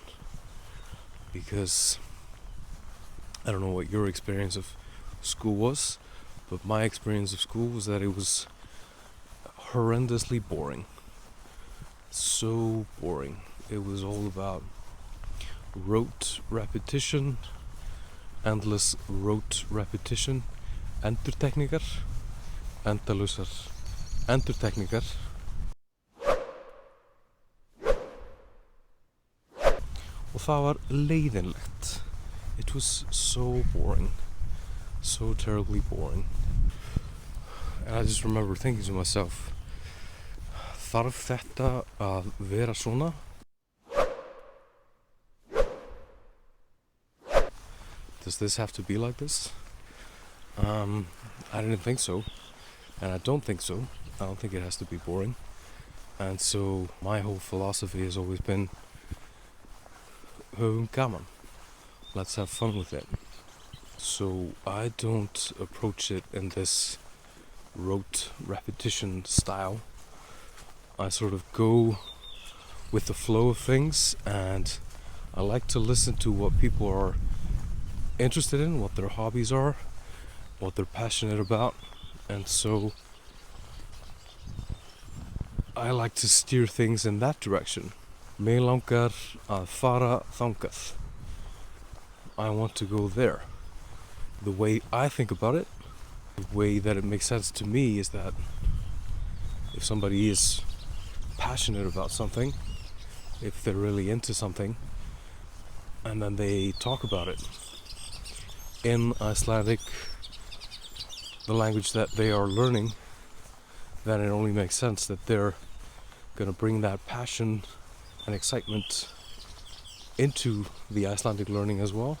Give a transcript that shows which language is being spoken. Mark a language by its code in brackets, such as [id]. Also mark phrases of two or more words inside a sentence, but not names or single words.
[en] Because I don't know what your experience of school was, but my experience of school was that it was horrendously boring. So boring. It was all about rote repetition, endless rote repetition, [is] endurtekningar, endalausar endurtekningar. Og það var leiðinlegt. [en] It was so boring. So terribly boring. And I just remember thinking to myself, [is] þarf þetta að vera svona? [en] Does this have to be like this? I didn't think so. And I don't think so. I don't think it has to be boring. And so my whole philosophy has always been [is] höfum gaman. [en] Let's have fun with it. So I don't approach it in this rote repetition style. I sort of go with the flow of things, and I like to listen to what people are interested in, what their hobbies are, what they're passionate about, and so I like to steer things in that direction. [is] Mig langar að fara þangað. [en] I want to go there. The way I think about it, the way that it makes sense to me is that if somebody is passionate about something, if they're really into something, and then they talk about it in Icelandic, the language that they are learning, then it only makes sense that they're gonna bring that passion and excitement into the Icelandic learning as well.